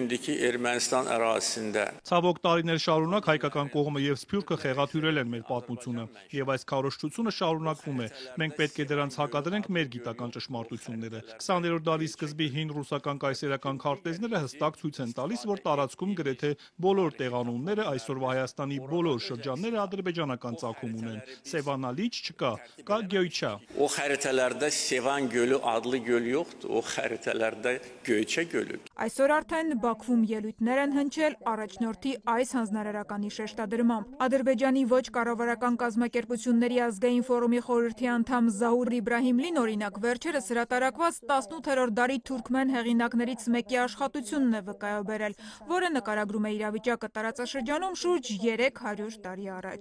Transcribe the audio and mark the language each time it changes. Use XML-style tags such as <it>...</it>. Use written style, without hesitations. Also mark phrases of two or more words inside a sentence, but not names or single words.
<hy>Ցավոք տարիներ շարունակ հայկական կողմը եւ Սփյուռքը խեղաթյուրել են մեր պատմությունը եւ այս քարոզչությունը շարունակվում է։ Մենք պետք է դրանց հակադրենք մեր գիտական ճշմարտությունները։ 20-րդ դարի սկզբի հին ռուսական կայսերական քարտեզները հստակ ցույց են տալիս, որ տարածքում գրեթե բոլոր տեղանունները այսօրվա Հայաստանի բոլոր շրջանները ադրբեջանական ծագում ունեն։ Սևանա լիճ չկա, կա Գյոյչա։</hy> <az>O xəritələrdə Sevan gölü adlı göl yoxdur, o xəritələrdə Göyçə gölü։</az> <hy>Այսօր արդեն Բաքվում ելույթներ են հնչել առաջնորդի այս հանձնարարականի շեշտադրմամբ։ Ադրբեջանի ոչ կառավարական կազմակերպությունների ազգային ֆորումի խորհրդի անդամ Զահուր Իբրահիմլին օրինակ վերջերս հրատարակված 18-րդ դարի թուրքմեն հեղինակներից մեկի աշխատությունն է վկայաբերել, որը նկարագրում է իրավիճակը տարածաշրջանում շուրջ 300 տարի առաջ։</hy>